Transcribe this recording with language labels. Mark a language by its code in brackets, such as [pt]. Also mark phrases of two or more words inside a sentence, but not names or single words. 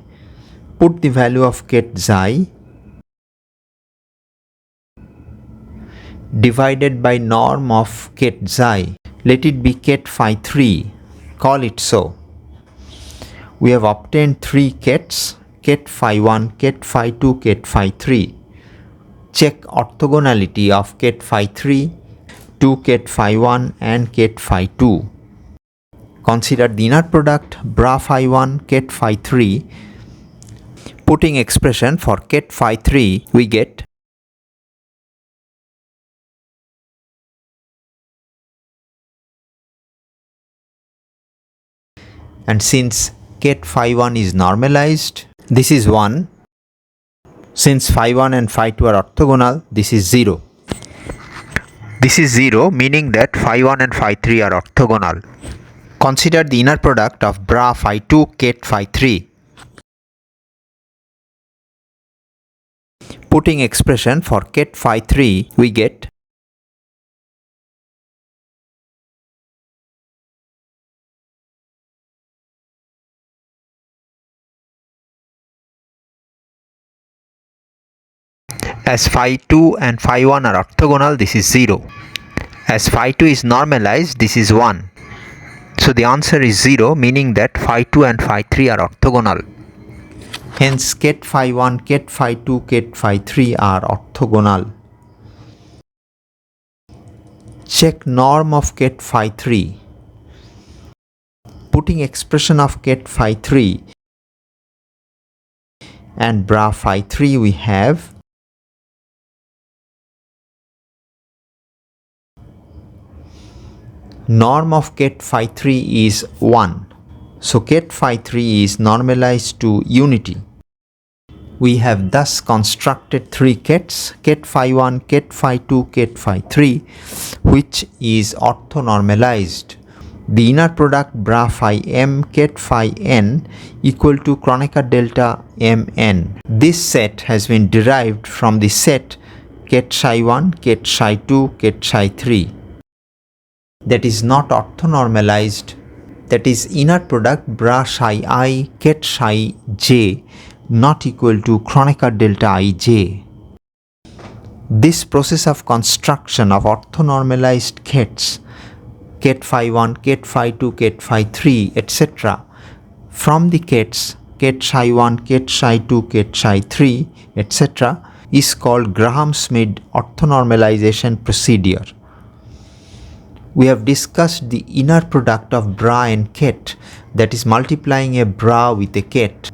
[en] Put the value of ket psi divided by norm of ket psi. Let it be ket phi 3. Call it so. We have obtained three kets, ket phi 1, ket phi 2, ket phi 3. Check orthogonality of ket phi 3 to ket phi 1 and ket phi 2. Consider the inner product bra phi 1 ket phi 3. Putting expression for ket phi 3, we get and since ket phi 1 is normalized, this is 1. Since phi 1 and phi 2 are orthogonal, this is 0. This is 0, meaning that phi 1 and phi 3 are orthogonal. Consider the inner product of bra phi 2 ket phi 3. Putting expression for ket phi 3, we get as phi 2 and phi 1 are orthogonal, this is 0. As phi 2 is normalized, this is 1. So the answer is 0, meaning that phi 2 and phi 3 are orthogonal. Hence ket phi 1, ket phi 2, ket phi 3 are orthogonal. Check norm of ket phi 3. Putting expression of ket phi 3 and bra phi 3, we have norm of ket phi 3 is 1. So ket phi 3 is normalized to unity. We have thus constructed three kets, ket phi 1, ket phi 2, ket phi 3, which is orthonormalized. The inner product bra phi m ket phi n equal to Kronecker delta mn. This set has been derived from the set ket psi 1, ket psi 2, ket psi 3. That is not orthonormalized, that is inner product bra psi I ket psi j not equal to Kronecker delta ij. This process of construction of orthonormalized kets, ket phi 1, ket phi 2, ket phi 3, etc. from the kets ket psi 1, ket psi 2, ket psi 3, etc. is called Graham-Schmidt orthonormalization procedure. We have discussed the inner product of bra and ket, that is multiplying a bra with a ket.